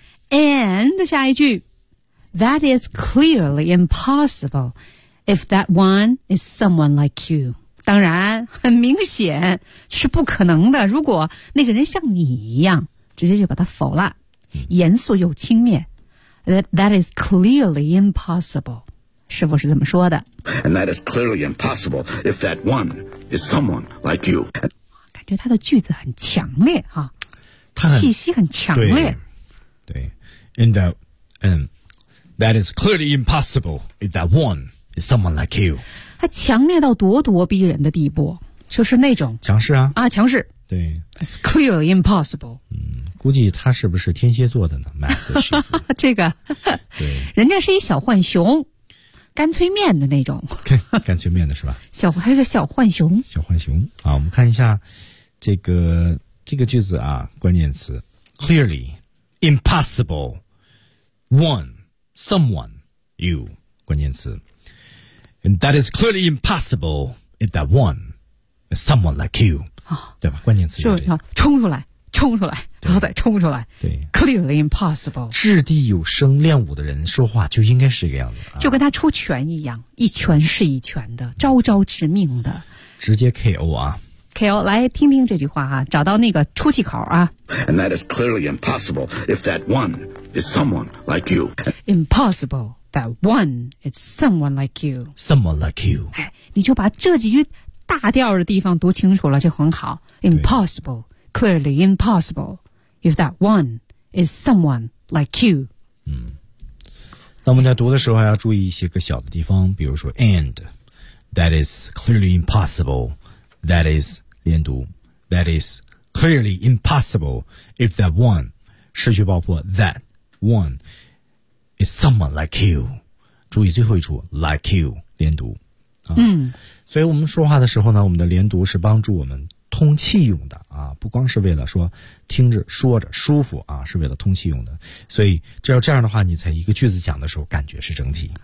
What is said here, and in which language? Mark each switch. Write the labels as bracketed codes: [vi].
[en] And [zh] 下一句 [en] That is clearly impossible if that one is someone like you. [zh] 当然，很明显是不可能的，如果那个人像你一样，直接就把他否了，严肃又轻蔑。 [en] That is clearly impossible. [zh] 师傅是怎么说的？ [en] And that is clearly impossible if that one is someone like you. [zh] 感觉他的句子很强烈啊，气息很强烈。对 [en] ，and that, and that is clearly impossible if that one is someone like you. [zh] 他强烈到咄咄逼人的地步，就是那种强势啊啊，强势。对 [en] ，it's clearly impossible. [zh] 嗯。估计他是不是天蝎座的呢 ？Master 师傅，这个对，人家是一小浣熊，干脆面的那种，干脆面的是吧？小还是个小浣熊，小浣熊啊！我们看一下这个句子啊，关键词 [en] clearly impossible one someone you [zh] 关键词 [en] ，and that is clearly impossible if that one is someone like you [zh] 啊，对吧？关键词就是冲出来。冲出来，然后再冲出来。对 [en] ，clearly impossible。 [zh] 掷地有声，练武的人说话就应该是这个样子，就跟他出拳一样，一拳是一拳的，招招致命的，直接 KO 啊！KO， 来听听这句话啊，找到那个出气口啊。 [en] And that is clearly impossible if that one is someone like you. Impossible that one is someone like you. Someone like you。 [zh] 哎，你就把这几句大调的地方读清楚了就很好。 [en] Impossible。 Clearly impossible if that one is someone like you. [zh] 嗯，那我们在读的时候还要注意一些个小的地方，比如说 [en] and that is clearly impossible. That is [zh] 连读 [en] that is clearly impossible if that one [zh] 失去爆破 [en] that one is someone like you. [zh] 注意最后一处 [en] like you [zh] 连读、啊、嗯，所以我们说话的时候呢，我们的连读是帮助我们。通气用的啊，不光是为了说听着说着舒服啊，是为了通气用的。所以只要这样的话，你在一个句子讲的时候，感觉是整体